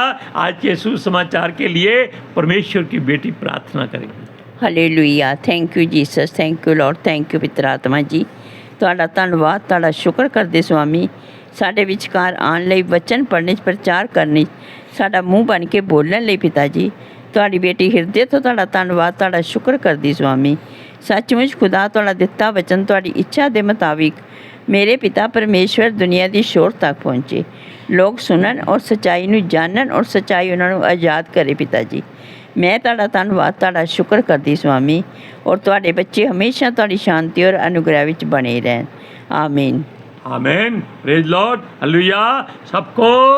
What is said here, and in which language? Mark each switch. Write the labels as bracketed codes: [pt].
[hi] आज के सुसमाचार के लिए परमेश्वर की बेटी प्रार्थना करेगी। Hallelujah. [en] thank you Jesus, thank you lord, [hi] thank you पितर आत्मा जी। [pa] ਤੁਹਾਡਾ ਧੰਨਵਾਦ, ਤੁਹਾਡਾ ਸ਼ੁਕਰ ਕਰਦੇ ਸੁਆਮੀ, ਸਾਡੇ ਵਿਚਕਾਰ ਆਉਣ ਲਈ, ਵਚਨ ਪੜ੍ਹਨੇ 'ਚ, ਪ੍ਰਚਾਰ ਕਰਨੇ 'ਚ, ਸਾਡਾ ਮੂੰਹ ਬਣ ਕੇ ਬੋਲਣ ਲਈ ਪਿਤਾ ਜੀ। ਤੁਹਾਡੀ ਬੇਟੀ ਹਿਰਦੇ ਤੋਂ ਤੁਹਾਡਾ ਧੰਨਵਾਦ, ਤੁਹਾਡਾ ਸ਼ੁਕਰ ਕਰਦੀ ਸੁਆਮੀ। ਸੱਚਮੁੱਚ ਖੁਦਾ ਤੁਹਾਡਾ ਦਿੱਤਾ ਵਚਨ ਤੁਹਾਡੀ ਇੱਛਾ ਦੇ ਮੁਤਾबिक ਮੇਰੇ ਪਿਤਾ ਪਰਮੇਸ਼ਵਰ ਦੁਨੀਆ ਦੀ ਸ਼ੋਰ ਤੱਕ ਪਹੁੰਚੇ, ਲੋਕ ਸੁਣਨ ਔਰ ਸੱਚਾਈ ਨੂੰ ਜਾਣਨ ਔਰ ਸੱਚਾਈ ਉਹਨਾਂ ਨੂੰ ਆਜ਼ਾਦ ਕਰੇ ਪਿਤਾ ਜੀ। ਮੈਂ ਤੁਹਾਡਾ ਧੰਨਵਾਦ, ਤੁਹਾਡਾ ਸ਼ੁਕਰ ਕਰਦੀ ਸੁਆਮੀ, ਔਰ ਤੁਹਾਡੇ ਬੱਚੇ ਹਮੇਸ਼ਾ ਤੁਹਾਡੀ ਸ਼ਾਂਤੀ ਔਰ ਅਨੁਗ੍ਰਹਿ ਵਿੱਚ ਬਣੇ ਰਹਿਣ। ਆਮੀਨ। [hi] आमेन। [en] Praise lord. [hi] हालेलुया। सबको